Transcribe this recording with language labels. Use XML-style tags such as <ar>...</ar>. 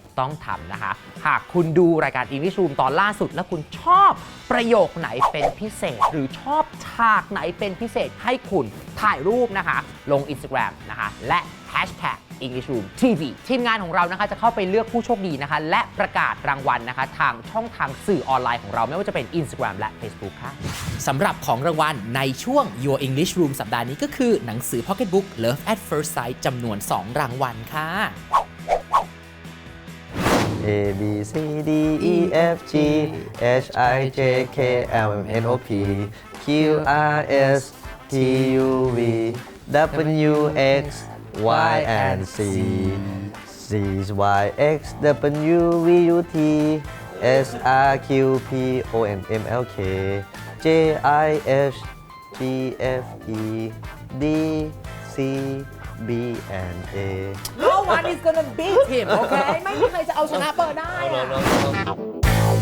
<th>ต้องทำนะคะหากคุณดูรายการ English Room ตอนล่าสุดแล้วคุณชอบประโยคไหนเป็นพิเศษหรือชอบฉากไหนเป็นพิเศษให้คุณถ่ายรูปนะคะลง Instagram นะคะและ Hashtag English Room TV ทีมงานของเรานะคะจะเข้าไปเลือกผู้โชคดีนะคะและประกาศรางวัลนะคะทางช่องทางสื่อออนไลน์ของเราไม่ว่าจะเป็น Instagram และ Facebook ค่ะสำหรับของรางวัลในช่วง Your English Room สัปดาห์นี้ก็คือหนังสือ Pocket Book Love at First Sight จำนวน 2 รางวัลค่ะ</th> <en>A B C D E F G H I J K L M N O P Q R S T U V W X Y and Z Z Y X W V U T S R Q P O N M L K J I F G F E D C B and A No one is gonna beat him okay</en> <th>ไม่มีใครจะเอาชนะเบอร์ได้</th>